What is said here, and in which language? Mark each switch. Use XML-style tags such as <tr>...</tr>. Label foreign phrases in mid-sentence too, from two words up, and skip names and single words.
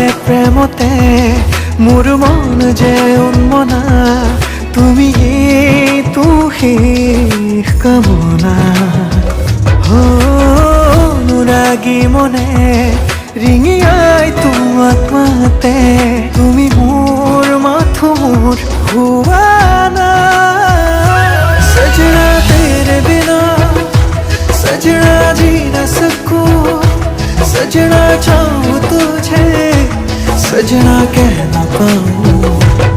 <as>প্রেমতে মোৰ মন যে উন্মনা তুমি শেষ কামনা অনুৰাগী মনে ৰিঙিয়াই তোমাক মাতে তুমি মোৰ মাথো মোৰ হুৱানা</as> <hi>सजना तेरे बिना सजना जी न सकूं सजना चाहूं तुझे सजना कह ना पाऊं</hi>